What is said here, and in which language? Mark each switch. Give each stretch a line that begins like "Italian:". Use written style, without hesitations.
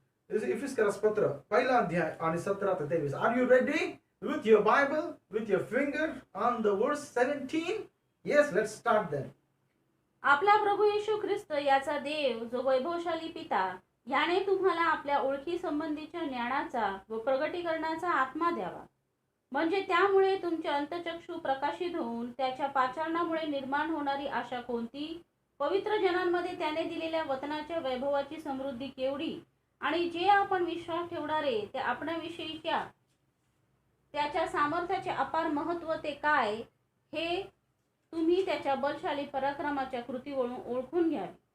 Marathi: इफिस्करास पत्र पहिला अध्याय आणि 17 ते 23.
English: Are you ready with your Bible, with your finger on the verse 17? Yes, let's start then.
Marathi: आपला प्रभू येशू ख्रिस्त याचा देव जो वैभवशाली पिता याने तुम्हाला आपल्या ओळखी संबंधीच्या ज्ञानाचा व प्रगटीकरणाचा आत्मा द्यावा, म्हणजे त्यामुळे तुमचे अंतचक्षु प्रकाशित होऊन त्याच्या पाचारणामुळे निर्माण होणारी आशा कोणती, पवित्र जनांमध्ये त्याने दिलेल्या वचनाच्या वैभवाची समृद्धी केवढी आणि जे आपण विश्वास ठेवणारे ते आपणाविषयीच्या त्याच्या सामर्थ्याचे अपार महत्त्व ते काय हे तुम्ही त्याच्या बलशाली पराक्रमाच्या कृतीवरून ओळखून घ्यावे.